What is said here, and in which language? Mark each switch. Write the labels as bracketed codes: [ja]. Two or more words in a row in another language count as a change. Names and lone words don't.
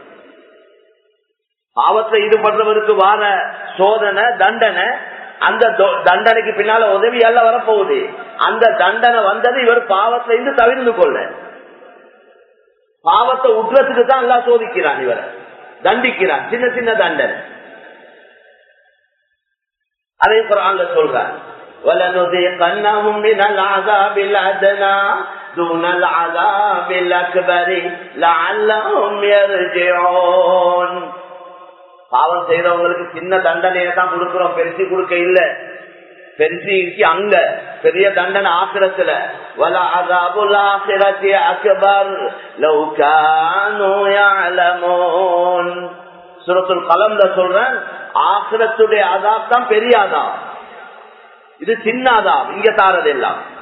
[ta] பாவத்தை ஈடுபடுறவருக்கு வார சோதனை தண்டனை, அந்த தண்டனைக்கு பின்னால உதவியால வரப்போகுது. அந்த தண்டனை வந்தது இவர் பாவத்துல இருந்து தவிர்த்து கொள்ள, பாவத்தை உட்றதுக்கு தான் எல்லாம் சோதிக்கிறான், இவரை தண்டிக்கிறான், சின்ன சின்ன தண்டனை. அதே குர்ஆன்ல சொல்றான், [ar] وَلَنُذِيقَنَّهُم مِّنَ الْعَذَابِ الْأَدْنَى دُونَ الْعَذَابِ الْأَكْبَرِ لَعَلَّهُمْ يَرْجِعُونَ. [ta] பாவம் செய்யறவங்களுக்கு சின்ன தண்டனையை தான் கொடுக்கிறோம், பெருசி கொடுக்க இல்ல. பெருசி அங்க பெரிய தண்டனை ஆக்கிரத்துல. [ar] ولعذاب الآخرة أكبر لو كانوا يعلمون. [ta] சூரத்துல் கலம்ல சொல்றேன், ஆகிரத்துடைய அஸாப் தான் பெரிய அஸாப், இது சின்ன அஸாப் இங்க தாரது எல்லாம்.